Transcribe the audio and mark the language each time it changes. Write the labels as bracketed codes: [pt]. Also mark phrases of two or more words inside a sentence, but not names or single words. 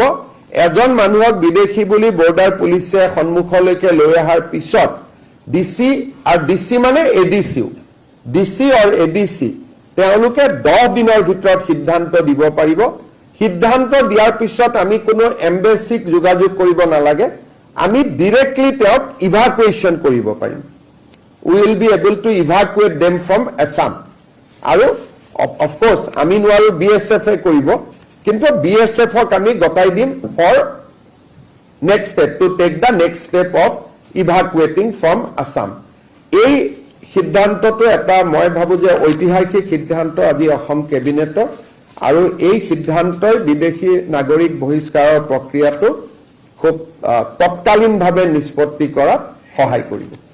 [as] এজন মানুহক বিদেশী বুলি বৰ্ডাৰ পুলিচে সন্মুখলৈকে লৈ অহাৰ পিছত ডিসি আৰু ডিসি মানে এডিসি ডিসি আৰু এডিসি তেওঁলোকে 10 দিনৰ ভিতৰত সিদ্ধান্ত দিব পাৰিব। সিদ্ধান্ত দিয়াৰ পিছত আমি কোনো এম্বেছিক যোগাযোগ কৰিব নালাগে, আমি ডাইৰেক্টলি তেওঁক ইভাকুৱেশ্যন কৰিব পাৰিম। [en] We will be able to evacuate them from Assam. আৰু of course [as] আমি নোৱাৰো BSF কৰিব, কিন্তু BSF আমি গটাই দিম [en] for next step to take the next step of evacuating from Assam. [as] এই সিদ্ধান্তটো এটা মই ভাবো যে ঐতিহাসিক সিদ্ধান্ত আজি অসম কেবিনেটৰ, আৰু এই সিদ্ধান্তই বিদেশী নাগৰিক বহিষ্কাৰৰ প্ৰক্ৰিয়াটো খুব তৎকালীনভাৱে নিষ্পত্তি কৰাত সহায় কৰিব।